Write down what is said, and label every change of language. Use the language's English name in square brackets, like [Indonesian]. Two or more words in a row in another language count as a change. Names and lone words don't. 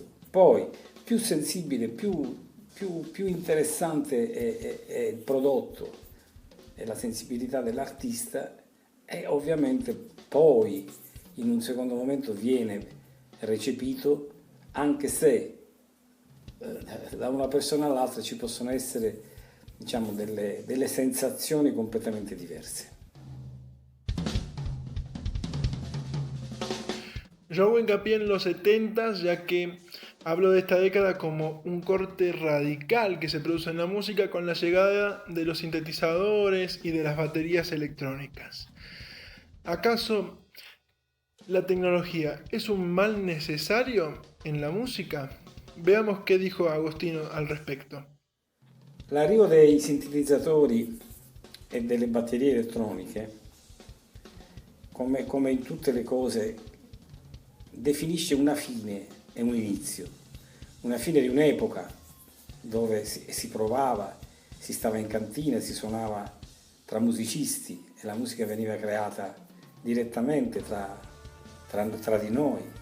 [Italian] Poi più sensibile, più interessante è il prodotto e la sensibilità dell'artista, e ovviamente poi in un secondo momento viene recepito, anche se da una persona all'altra ci possono essere, diciamo, delle sensazioni completamente diverse. [Spanish] Yo hago hincapié en los 70s, ya que hablo de esta década como un corte radical que se produce en la música con la llegada de los sintetizadores y de las baterías electrónicas. ¿Acaso la tecnología es un mal necesario en la música? Veamos qué dijo Agostino al respecto. [Italian] L'arrivo dei sintetizzatori e delle batterie elettroniche, come in tutte le cose, definisce una fine e un inizio. Una fine di un'epoca dove si provava, si stava in cantina, si suonava tra musicisti e la musica veniva creata direttamente tra di noi.